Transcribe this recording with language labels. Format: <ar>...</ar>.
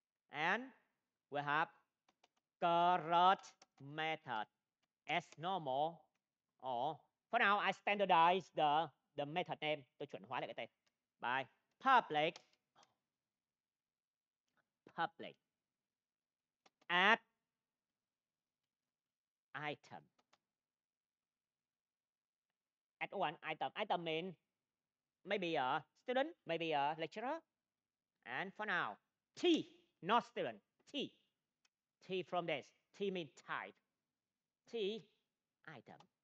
<en>And we have caret method as normal, or for now I standardize the method name.</en> <vi>Tôi chuẩn hóa lại cái tên</vi> <en>by public add item. Add one item. Item means maybe a student, maybe a lecturer. And for now, T, not student, T. T from this. T means type. T, item.</en>